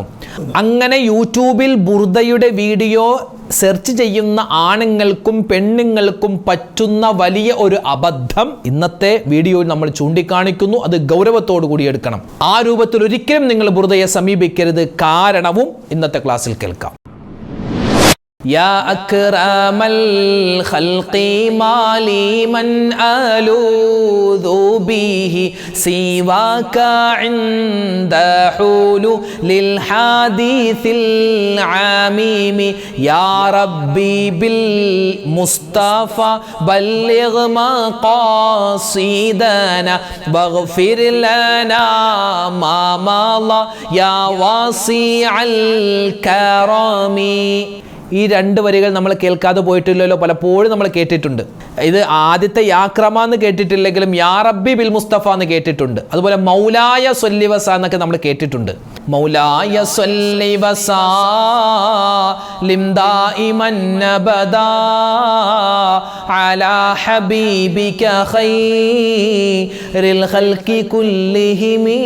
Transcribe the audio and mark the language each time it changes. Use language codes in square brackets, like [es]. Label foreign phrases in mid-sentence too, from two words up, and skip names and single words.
[ml] അങ്ങനെ യൂട്യൂബിൽ ബുർദയുടെ വീഡിയോ സെർച്ച് ചെയ്യുന്ന ആണുങ്ങൾക്കും പെണ്ണുങ്ങൾക്കും പറ്റുന്ന വലിയ ഒരു അബദ്ധം ഇന്നത്തെ വീഡിയോയിൽ നമ്മൾ ചൂണ്ടിക്കാണിക്കുന്നു. അത് ഗൗരവത്തോടു കൂടി എടുക്കണം. ആ രൂപത്തിൽ ഒരിക്കലും നിങ്ങൾ ബുർദയെ സമീപിക്കരുത്. കാരണവും ഇന്നത്തെ ക്ലാസ്സിൽ കേൾക്കാം. [ar] يا أكرم الخلق ما لي من ألوذ به سواك عند حلول الحديث العميم يا ربي بالمصطفى بلغ مقاصدنا واغفر لنا ما مضى يا واسع الكرم. [ml] ഈ രണ്ട് വരികൾ നമ്മൾ കേൾക്കാതെ പോയിട്ടില്ലല്ലോ, പലപ്പോഴും നമ്മൾ കേട്ടിട്ടുണ്ട്. ഇത് ആദ്യത്തെ യാക്രമ എന്ന് കേട്ടിട്ടില്ലെങ്കിലും [ar] يا ربي بالمصطفى [ml] എന്ന് കേട്ടിട്ടുണ്ട്. അതുപോലെ [ar] مولاي صل وس [ml] എന്നൊക്കെ നമ്മൾ കേട്ടിട്ടുണ്ട്. [ar] مولاي صل وسلم دائما أبدا على حبيبك خير الخلق كلهم.